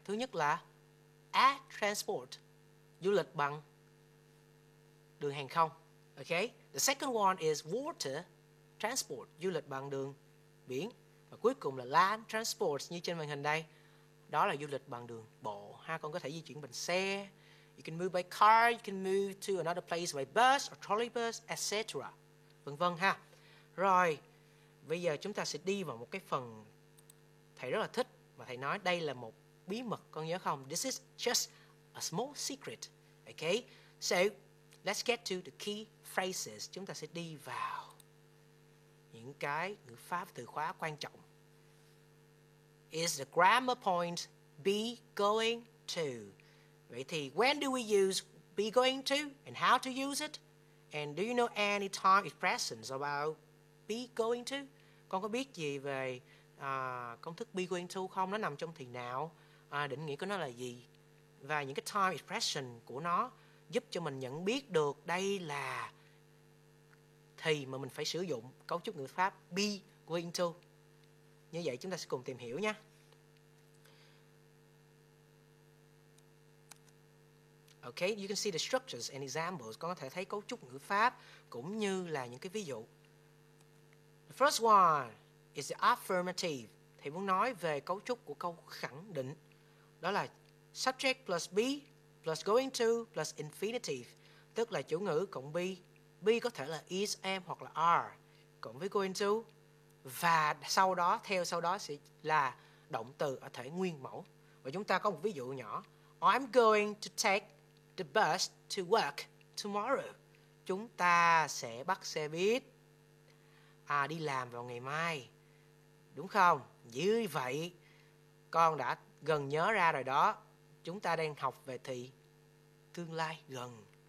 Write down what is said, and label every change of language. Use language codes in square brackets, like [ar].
[vi] Thứ nhất là air transport, du lịch bằng đường hàng không. [en] Okay, the second one is water transport, [vi] du lịch bằng đường biển. Và cuối cùng là land transport như trên màn hình đây. Đó là du lịch bằng đường bộ. Con có thể di chuyển bằng xe. [en] You can move by car, you can move to another place by bus or trolley bus, etc. [vi] Vân vân ha. Rồi, bây giờ chúng ta sẽ đi vào một cái phần thầy rất là thích. Và thầy nói đây là một bí mật, con nhớ không? [en] This is just a small secret. Okay, so let's get to the key phrases. [vi] Chúng ta sẽ đi vào những cái ngữ pháp từ khóa quan trọng. [en] Is the grammar point be going to? [vi] Vậy thì [en] when do we use be going to and how to use it? And do you know any time expressions about be going to? [vi] Con có biết gì về công thức be going to không? Nó nằm trong thì nào? Định nghĩa của nó là gì? Và những cái time expression của nó giúp cho mình nhận biết được đây là thì mà mình phải sử dụng cấu trúc ngữ pháp be going to. Như vậy chúng ta sẽ cùng tìm hiểu nhé. [en] Okay, you can see the structures and examples. [vi] Con có thể thấy cấu trúc ngữ pháp cũng như là những cái ví dụ. [en] The first one is the affirmative. [vi] Thầy muốn nói về cấu trúc của câu khẳng định. Đó là [en] subject plus be plus going to plus infinitive. [vi] Tức là chủ ngữ cộng be. Be có thể là is, am hoặc là are. Cộng với going to. Và sau đó sẽ là động từ ở thể nguyên mẫu. Và chúng ta có một ví dụ nhỏ. [en] I'm going to take the bus to work tomorrow. [vi] Chúng ta sẽ bắt xe buýt đi làm vào ngày mai. Đúng không? Như vậy con đã gần nhớ ra rồi đó. Chúng ta đang học về thì tương lai gần.